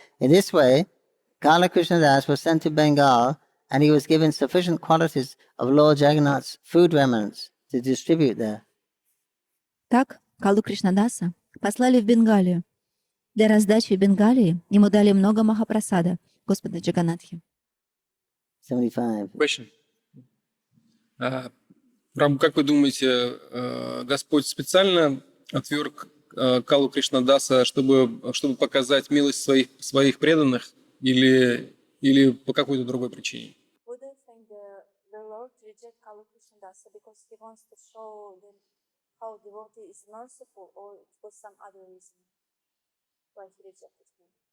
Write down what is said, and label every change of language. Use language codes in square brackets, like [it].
[en] In this way, Kala Krishna Das was sent to Bengal and he was given sufficient quantities of Lord Jagannath's food remnants to distribute there. [ru] Так, Калу Кришнадаса послали в Бенгалию. Для раздачи в Бенгалии ему дали много махапрасада Господа Джаганатхи. [en] 75. Question. [ru] Прабху, как вы думаете, Господь специально отверг Калу Кришнадаса, чтобы показать милость своих преданных, или по какой-то другой причине? [en] Would you think the Lord reject Kalu Krishnadasa because he wants to show them how devotee is merciful, or it was some other reason why he rejected him?